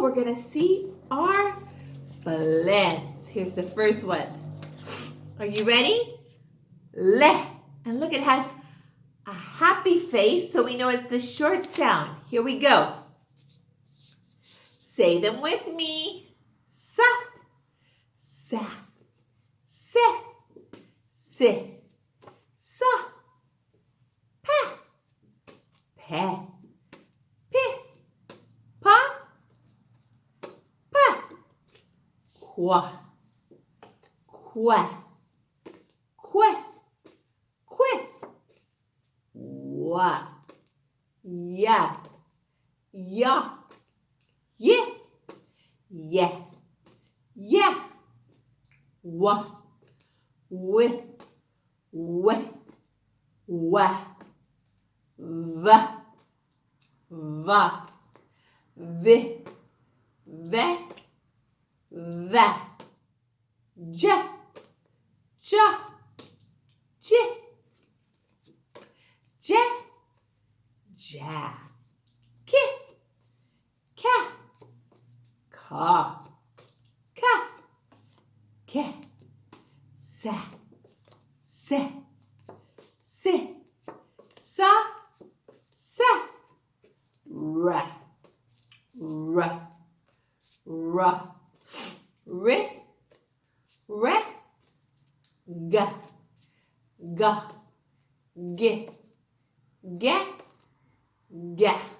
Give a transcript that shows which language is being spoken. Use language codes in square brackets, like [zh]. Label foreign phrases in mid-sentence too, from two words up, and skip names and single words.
[en] We're going to see our blends. Here's the first one. Are you ready? Le. And look, it has a happy face, so we know it's the short sound. Here we go. Say them with me. Sa, sa, se, se, sa, pa, pe, pi, pa, pa, qua, qua, que, que, wa, ya, ya, ye, ye, ye, wa, we, wa, va, va, ve, va, ja, ja, je, je, ja, ki, ka, ka, ka, ke, sa, se, se, sa, sa, ra, ra, ra, re, re, ga, ga, ge, ge, ga,